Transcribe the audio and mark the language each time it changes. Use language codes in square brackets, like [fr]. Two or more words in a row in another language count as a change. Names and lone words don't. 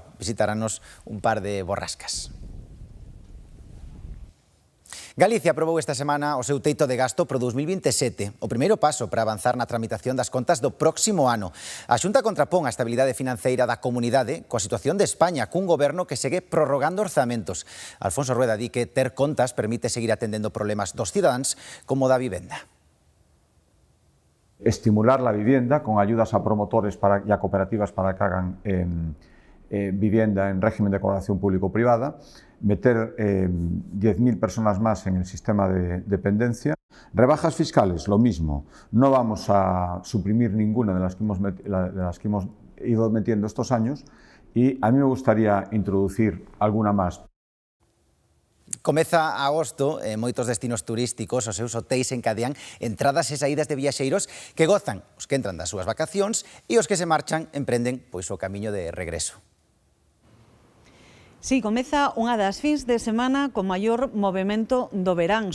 [gl] Visitarános un par de borrascas. Galicia aprobou esta semana o seu teito de gasto para 2027, o primeiro paso para avanzar na tramitación das contas do próximo ano. A Xunta contrapón a estabilidade financeira da comunidade coa situación de España, cun goberno que segue prorrogando orzamentos. Alfonso Rueda di que ter contas permite seguir atendendo problemas dos cidadáns como da vivenda. [es] Estimular la vivienda con ayudas a promotores y a cooperativas para que hagan vivienda en régimen de colaboración público-privada, meter 10.000 personas más en el sistema de dependencia. Rebajas fiscales, lo mismo. No vamos a suprimir ninguna de las que hemos ido metiendo estos años y a mí me gustaría introducir alguna más. [gl] Comeza agosto, moitos destinos turísticos, os seus hotéis encadean entradas e saídas de viaxeiros que gozan os que entran das súas vacacións e os que se marchan emprenden pois o camiño de regreso. Sí, comeza unha das fins de semana con maior movimento do verán.